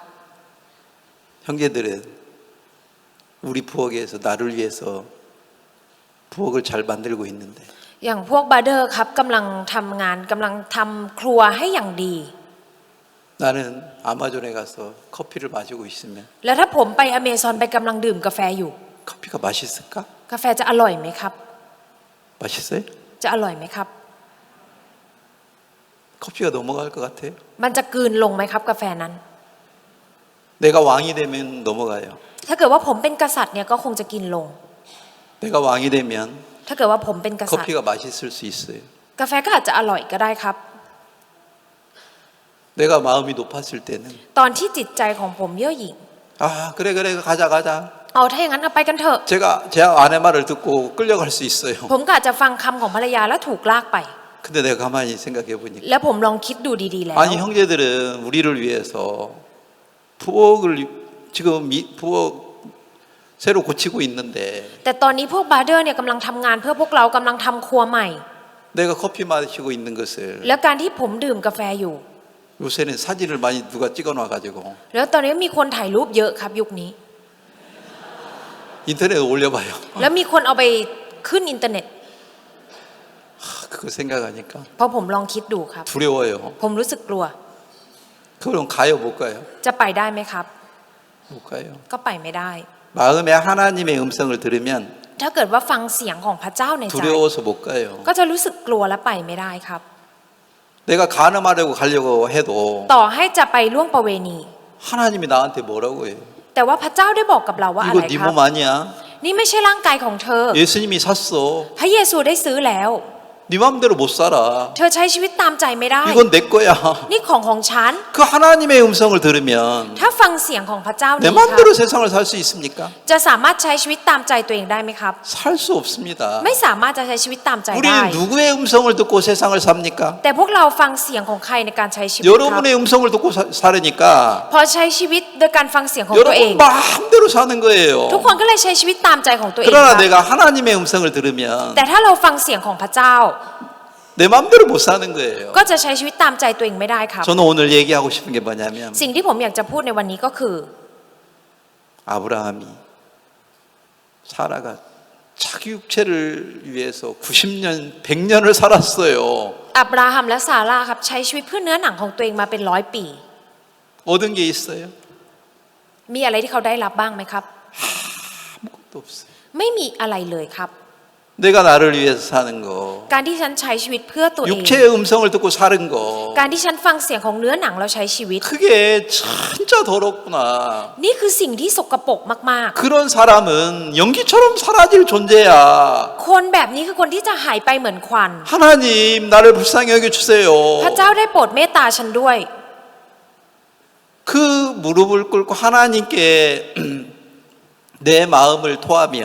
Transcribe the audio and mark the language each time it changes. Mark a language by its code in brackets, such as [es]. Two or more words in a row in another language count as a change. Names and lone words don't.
[ko] 형제들은 우리 부엌에서 나를 위해서 부엌을 잘 만들고 있는데 [th] อย่างพวกบาร์เดอร์ครับกำลังทำงานกำลังทำครัวให้อย่างดี [ko] 나는 아마존에 가서 커피를 마시고 있으면 [th] แล้วถ้าผมไปอเมซอนไปกำลังดื่มกาแฟอยู่ [ko] 커피가 맛있을까? [th] กาแฟจะอร่อยไหมครับ [ko] 맛있어요? [th] จะอร่อยไหมครับ [ko] 커피가 넘어갈 것 같아요. [th] มันจะกลืนลงไหมครับกาแฟนั้น [ko] 내가 왕이 되면 넘어가요. [th] ถ้าเกิดว่าผมเป็นกษัตริย์เนี่ยก็คงจะกินลง [ko] 내가 왕이 되면 [th] ถ้าเกิดว่าผมเป็นกษัตริย์ [ko] 커피가 맛있을 수 있어요. [th] กาแฟก็อาจจะอร่อยก็ได้ครับ [ko] 내가 마음이 높았을 때는 [th] ตอนที่จิตใจของผมเย่อหยิ่ง [ko] 아 그래 가자 [th] เอาถ้าอย่างนั้นเอาไปกันเถอะ [ko] 제가 제 아내 말을 듣고 끌려갈 수 있어요. [th] ผมก็อาจจะฟังคำของภรรยาแล้วถูกลากไป [ko] 근데 내가 가만히 생각해 보니까 [th] แล้วผมลองคิดดูดีๆแล้ว [ko] 아니 형제들은 우리를 위해서 부엌을 지금 부엌 새로 고치고 있는데 [th] แต่ตอนนี้พวกบาร์เดอร์เนี่ยกำลังทำงานเพื่อพวกเรากำลังทำครัวใหม่ [ko] 내가 커피 마시고 있는 것을 [th] แล้วการที่ผมดื่มกาแฟอยู่ [ko] 요새는 사진을 많이 누가 찍어놔 가지고 [th] แล้วตอนนี้มีคนถ่ายรูปเยอะครับยุคนี้ [ko] 인터넷에 올려봐요. [th] แล้วมีคนเอาไปขึ้นอินเทอร์เน็ต [ko] 그거 생각하니까 [th] เพราะผมลองคิดดูครับ [ko] 두려워요. [th] ผมรู้สึกกลัว [ko] 그럼 가요 못 가요? [th] จะไปได้ไหมครับ [ko] 못 가요. [th] ก็ไปไม่ได้ [ko] 마음에 하나님의 음성을 들으면 [th] ถ้าเกิดว่าฟังเสียงของพระเจ้าในใจ [ko] 두려워서 못 가요. [th] ก็จะรู้สึกกลัวและไปไม่ได้ครับ [ko] 내가 간음하려고 가려고 해도 [th] ต่อให้จะไปล่วงประเวณี [ko] 하나님이 나한테 뭐라고 해요? [th] แต่ว่าพระเจ้าได้บอกกับเราว่าอะ [ko] 이거 [th] ไร [ko] 네 [th] ครับ [ko] 몸 아니야? [th] นี่ไม่ใช่ร่างกายของเธอ [ko] 예수님이 샀어. [th] พระเยซูได้ซื้อแล้ว [ko] 네 마음대로 못 살아. [th] เธอใช้ชีวิตตามใจไม่ได้ [ko] 이건 내 거야. [th] นี่ของฉัน [ko] 그 하나님의 음성을 들으면 [th] ถ้าฟังเสียงของพระเจ้า [ko] 내 [th] นี้ครับ [ko] 마음대로 세상을 살 수 있습니까? [th] จะสามารถใช้ชีวิตตามใจตัวเองได้ไหมครับ [ko] 살 수 없습니다. [th] ไม่สามารถจะใช้ชีวิตตามใจได้ [ko] 우리는 누구의 음성을 듣고 세상을 삽니까? [th] แต่พวกเราฟังเสียงของใครในการใช้ชีวิตครับ [ko] 여러분의 음성을 듣고 살으니까 [th] พอใช้ชีวิตโดยการฟังเสียงของตัวเอง [ko] 여러분 마음대로 사는 거예요. [th] ทุกคนก็เลยใช้ชีวิตตามใจของตัวเองค [ko] 그러나 [th] รับ [ko] 내가 하나님의 음성을 들으면 [th] แต่ถ้าเราฟังเสียงของพระเจ้า [ko] 내 마음대로 못 사는 거예요. [th] ก็จะใช้ชีวิตตามใจตัวเองไม่ได้ครับ [ko] 저는 오늘 얘기하고 싶은 게 뭐냐면 [th] สิ่งที่ผมอยากจะพูดในวันนี้ก็คือ [ko] 아브라함이 사라가 자기 육체를 위해서 90년, 100년을 살았어요. [th] อับราฮัมและซาร่าครับใช้ชีวิตเพื่อเนื้อหนังของตัวเองมาเป็น100 ปี [ko] 얻은 게 있어요? [th] มีอะไรที่เขาได้รับบ้างไหมครับ [ko] 아무것도 없어요. [th] ไม่มีอะไรเลยครับ [ko] 내가 나를 위해서 사는 거, [th] การที่ฉันใช้ชีวิตเพื่อตัวเอง [ko] 육체의 음성을 듣고 사는 거, [th] การที่ฉันฟังเสียงของเนื้อหนังแล้วใช้ชีวิต [ko] 그게 진짜 더럽구나. [th] นี่คือสิ่งที่สกปรกมาก [ko] 그런 사람은 연기처럼 사라질 존재야. [th] ๆ คนแบบนี้คือคนที่จะหายไปเหมือนควัน [ko] 하나님 나를 불쌍히 여겨주세요. [th] พระเจ้าได้โปรดเมตตาฉันด้วย [ko] 그 무릎을 꿇고 하나님께 내 마음을 토하면